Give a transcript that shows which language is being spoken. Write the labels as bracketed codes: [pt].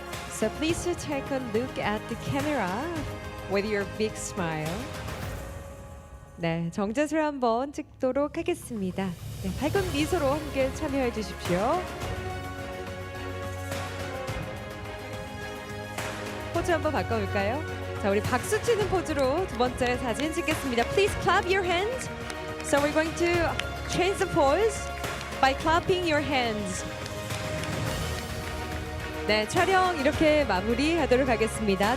[en] So please take a look at the camera with your big smile. [ko] 네, 정자세를 한번 찍도록 하겠습니다. 네, 밝은 미소로 함께 참여해 주십시오. 포즈 한번 바꿔볼까요? 자, 우리 박수 치는 포즈로 두 번째 사진 찍겠습니다. [en] Please clap your hands So we're going to change the pose by clapping your hands. [ko] 네, 촬영 이렇게 마무리하도록 하겠습니다.